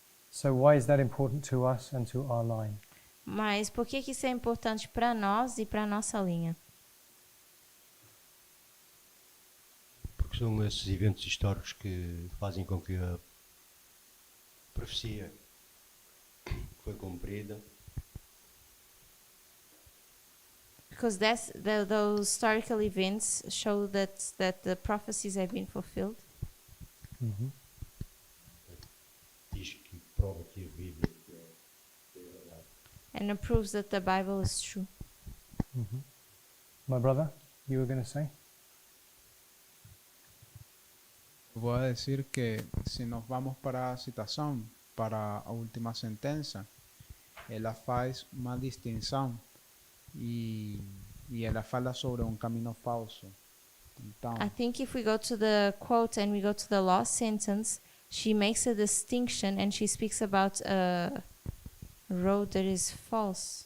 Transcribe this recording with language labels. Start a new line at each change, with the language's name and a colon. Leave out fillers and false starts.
English: So why is that important to us and to our line?
Portuguese: Mas por que isso é importante para nós e para a nossa linha? Porque são esses eventos históricos que fazem com que a profecia foi cumprida.
English: Because those historical events show that the prophecies have been fulfilled. Mm-hmm.
Portuguese: Diz que prova que a Bíblia é verdade.
English: And it proves that the Bible is true. Mm-hmm. My brother, you were going to say?
Portuguese: Voy a decir que si nos vamos para a citação, para a última sentença, ela faz uma distinção e ela fala sobre caminho falso. Então,
English: I think if we go to the quote and we go to the last sentence, she makes a distinction and she speaks about a road that is false.